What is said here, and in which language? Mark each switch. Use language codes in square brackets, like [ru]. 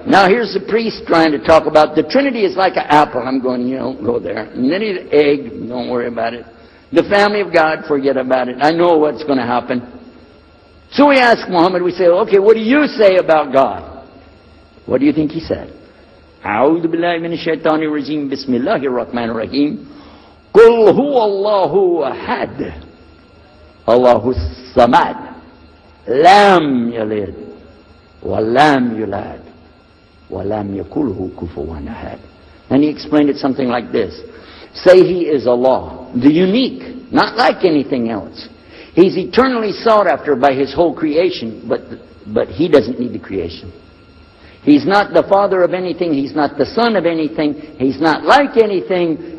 [en] Now here's the priest trying to talk about the Trinity is like an apple. I'm going, go there. And then the egg, don't worry about it. The family of God, forget about it. I know what's going to happen. So we ask Muhammad, we say, okay, what do you say about God? What do you think he said? [ar] أعوذ بالله من الشيطان الرجيم بسم الله الرحمن الرحيم قل هو الله أحد الله الصمد لم يلد ولم يولد ولم يكن له كفوا أحد. [en] And he explained it something like this. Say he is Allah, the unique, not like anything else. He's eternally sought after by his whole creation, but he doesn't need the creation. He's not the father of anything. He's not the son of anything. He's not like anything.